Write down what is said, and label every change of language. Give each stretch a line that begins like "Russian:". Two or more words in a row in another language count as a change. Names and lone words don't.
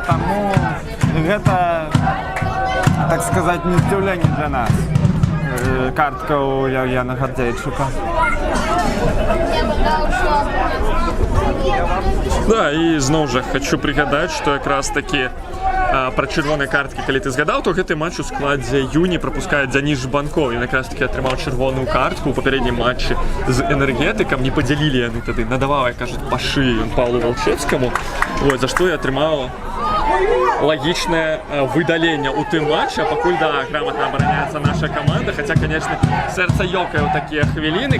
Ukrainian: Тому це, так сказати, не здивлення для нас. Картка у Євгена Гордейчика.
Belarusian: Да,
Ukrainian: і знову ж хочу пригадати, що якраз таки
Belarusian: пра чырвоныя карткі, калі ты згадаў, то гэты матч у складзе Юні прапускае Дзяніс Жбанкоў. Ён якраз такі атрымаў чырвоную картку ў папярэднім матчы з энергетыкам. Не падзялілі яны тады, надаваў, як кажуць, па шыі ён Павлу Валчэцкаму. Вот, за што і атрымаў лагічнае выдаленне ў тым матчы, а пакуль, да, грамотна абараняецца наша каманда, хаця, конечно, сэрца ёкае ў такія хвіліны.